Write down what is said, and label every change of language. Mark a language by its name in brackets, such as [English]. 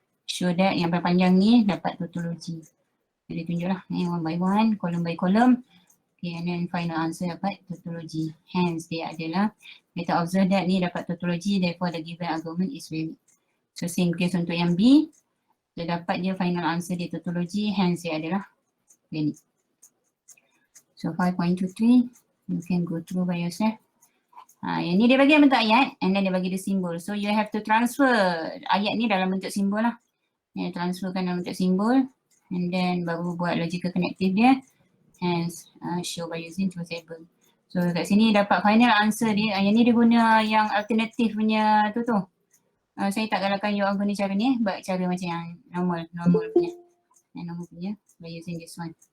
[English] Show that [Malay] yang panjang ni dapat tautology. So dia tunjuk lah [English] one by one, column by column. Okay, and then final answer dapat tautology. Hence [Malay] dia adalah kita [English] observe that [Malay] ni dapat [English] tautology, therefore the given argument is valid. So same case [Malay] untuk yang B, dia dapat dia [English] final answer [Malay] dia tautology, hence dia adalah valid. [English] So 5.23, you can go through by yourself. [Malay] Yang ni dia bagi yang bentuk ayat [English] and then [Malay] dia bagi dia simbol. [English] So you have to transfer [Malay] ayat ni dalam bentuk simbol lah. Transferkan dalam bentuk simbol [English] and then [Malay] baru buat [English] logical connective dia, hence show by using truth table. [Malay] So kat sini dapat [English] final answer [Malay] dia, yang ni dia guna yang alternatif punya tu. Saya tak galakkan [English] you all [Malay] guna cara ni, buat cara macam yang normal punya. Yang normal punya [English] by using this one.